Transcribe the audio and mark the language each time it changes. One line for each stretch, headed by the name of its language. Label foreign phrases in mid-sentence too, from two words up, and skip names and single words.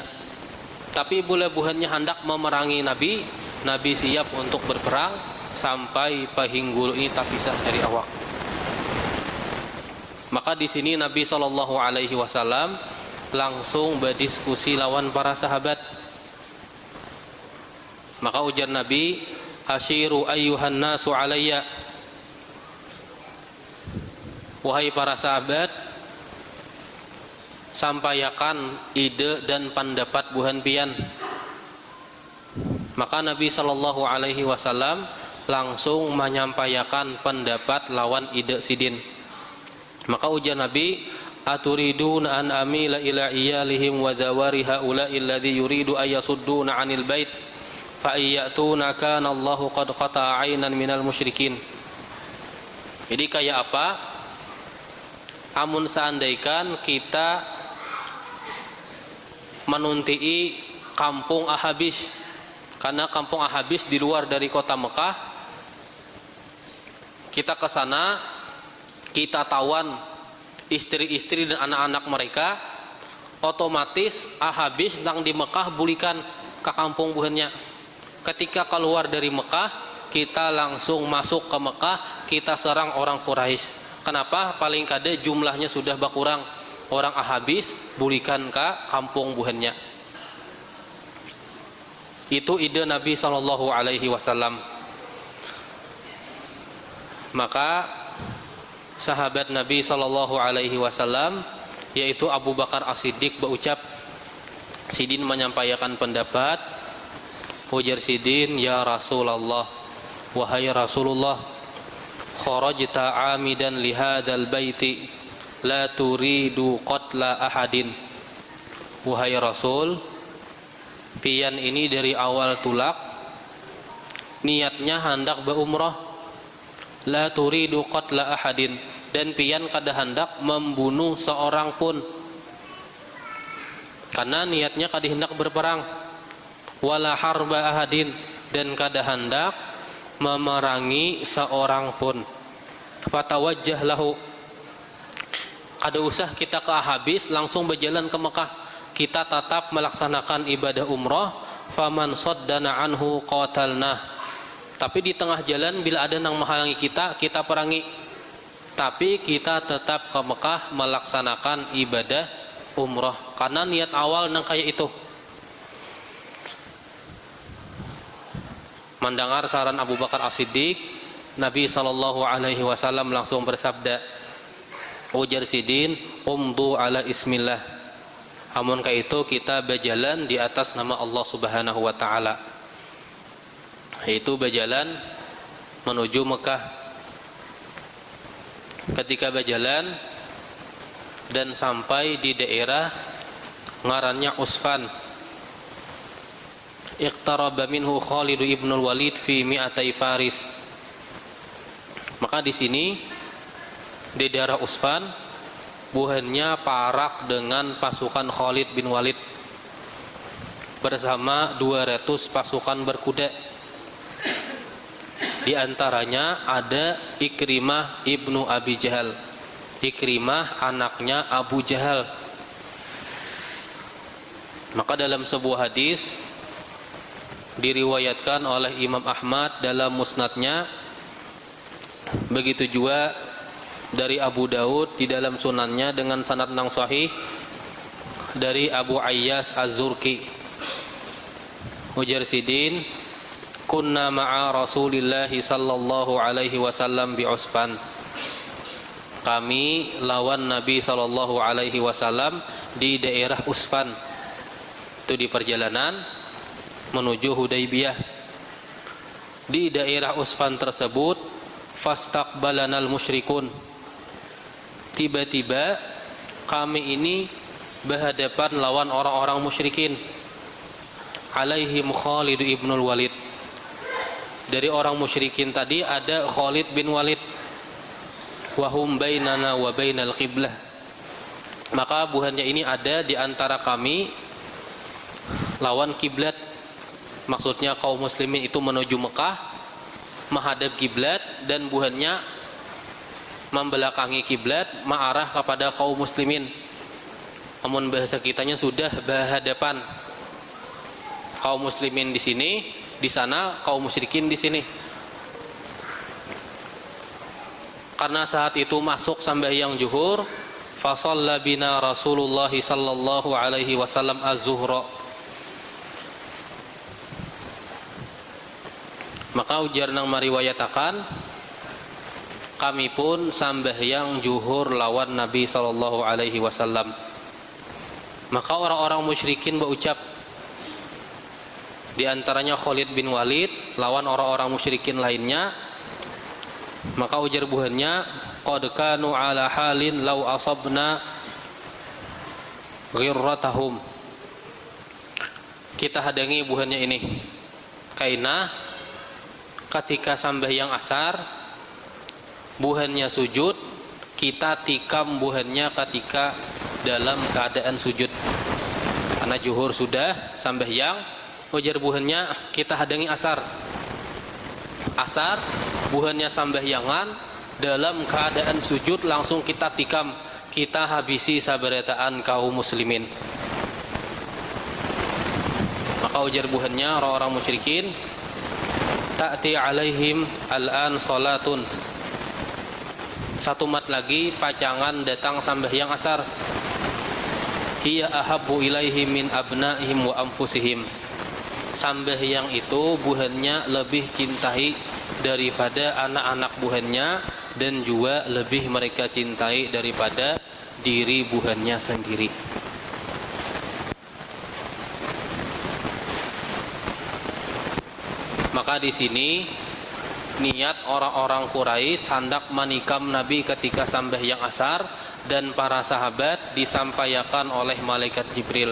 Banjar: Tapi bila buhannya hendak memerangi Nabi, Nabi siap untuk berperang sampai pahinggul ini terpisah dari awak. Maka di sini Nabi SAW langsung berdiskusi lawan para sahabat. Maka ujar Nabi,
Arabic: أشيروا أيها الناس علي,
Banjar: wahai para sahabat, sampaikan ide dan pendapat buhan pian. Maka Nabi SAW langsung menyampaikan pendapat lawan ide sidin. Maka ujar Nabi,
Arabic: أتريدون أن أميل إلى عيالهم و ذراري هؤلاء الذي يريد أيصدونا عن البيت فإن يأتونا كان الله قد قطع عينا من المشركين.
Banjar: Jadi kayak apa? Amun seandaikan kita menuntii kampung Ahabis, karena kampung Ahabis di luar dari kota Mekah, kita ke sana, kita tawan istri-istri dan anak-anak mereka, otomatis Ahabis nang di Mekah bulikan ke kampung buhannya.
Indonesian: Ketika keluar dari Mekah, kita langsung masuk ke Mekah, kita serang orang Quraisy. Kenapa?
Banjar: Paling kada jumlahnya sudah berkurang. Orang Ahabis bulikan ke kampung buhannya.
Indonesian: Itu ide Nabi SAW.
Banjar: Maka sahabat Nabi SAW, yaitu Abu Bakar As-Siddiq berucap, Sidin menyampaikan pendapat, ujar Sidin,
Arabic: يا رسول الله,
Banjar: wahai Rasulullah,
Arabic: خرجت عامدا لهذا البيت لا تريد قتل أحد.
Banjar: Wahai Rasul, pian ini dari awal tulak niatnya hendak berumrah,
Arabic: لا تريد قتل أحد,
Banjar: dan pian kada hendak membunuh seorang pun, karena niatnya kada hendak berperang,
Arabic: ولا حرب أحد,
Banjar: dan kada hendak memerangi seorang pun.
Arabic: فتوجه له,
Banjar: kada usah kita ke Ahabis langsung berjalan ke Mekah, kita tetap melaksanakan ibadah umrah.
Arabic: فمن صدنا عنه قتلنا,
Banjar: tapi di tengah jalan bila ada yang menghalangi kita, kita perangi, tapi kita tetap ke Mekah melaksanakan ibadah umrah, karena niat awal nang kayak itu.
Indonesian: Mendengar saran Abu Bakar As-Siddiq,
Banjar: Nabi SAW langsung bersabda, ujar Sidin,
Arabic: امضوا على اسم الله.
Banjar: Amun ka itu kita berjalan di atas nama
Arabic: الله سبحانه وتعالى.
Indonesian: Yaitu berjalan menuju Mekah.
Banjar: Ketika berjalan dan sampai di daerah ngarannya Usfan,
Arabic: اقترب منه خالد بن الوليد في مائتي فارس.
Banjar: Maka di sini di daerah Usfan buhannya parak dengan pasukan Khalid bin Walid bersama 200 pasukan berkuda.
Indonesian: Di antaranya ada Ikrimah ibnu Abi Jahal. Ikrimah anaknya Abu Jahal. Maka dalam sebuah hadis diriwayatkan oleh Imam Ahmad dalam musnadnya, begitu juga dari Abu Daud di dalam sunannya dengan sanad yang sahih dari Abu Ayyas Az-Zurqi, ujar Sidin,
Arabic: كنا مع رسول الله صلى الله عليه وسلم بعسفان,
Banjar: kami lawan Nabi
Arabic: صلى الله عليه وسلم
Banjar: di daerah Usfan, itu di perjalanan menuju Hudaybiyah. Di daerah Usfan tersebut
Arabic: فاستقبلنا المشركون,
Banjar: tiba-tiba kami ini berhadapan lawan orang-orang musyrikin.
Indonesian: Alaihim Khalid ibnul Walid, dari orang musyrikin tadi ada Khalid bin Walid.
Arabic: وهم بيننا وبين القبلة,
Banjar: maka buhannya ini ada di antara kami lawan kiblat. Maksudnya kaum muslimin itu menuju Mekah menghadap kiblat, dan buhannya membelakangi kiblat mengarah kepada kaum muslimin.
Indonesian: Namun bahasa kitanya sudah berhadapan, kaum muslimin di sini, di sana kaum musyrikin di sini. Karena saat itu masuk sembahyang zuhur,
Arabic: فصلى بنا رسول الله صلى الله عليه وسلم الظهر.
Banjar: Maka ujar nang mariwayatakan, kami pun sambahyang zuhur lawan Nabi
Arabic: صلى الله عليه وسلم.
Banjar: Maka orang-orang musyrikin berucap, di antaranya Khalid bin Walid lawan orang-orang musyrikin lainnya. Maka ujar buhannya,
Arabic: قد كانوا على حال لو أصبنا غرتهم,
Banjar: kita hadangi buhannya ini, Kaina ketika sambahyang asar buhannya sujud, kita tikam buhannya ketika dalam keadaan sujud. Karena zuhur sudah sambahyang, ujar buhannya kita hadangi asar. Asar buhannya sambahyangan dalam keadaan sujud langsung kita tikam, kita habisi saberetaan kaum muslimin. Maka ujar buhannya orang-orang musyrikin,
Arabic: تأتي عليهم الآن صلاة.
Banjar: Satu mat lagi pacangan datang sambahyang asar.
Arabic: هي أحب إليهم من أبنائهم وأنفسهم.
Banjar: Sambahyang itu buhannya lebih cintai daripada anak-anak buhannya dan juga lebih mereka cintai daripada diri buhannya sendiri.
Indonesian: Maka di sini niat orang-orang Quraisy hendak menikam Nabi ketika sambahyang asar dan para sahabat disampaikan oleh malaikat Jibril.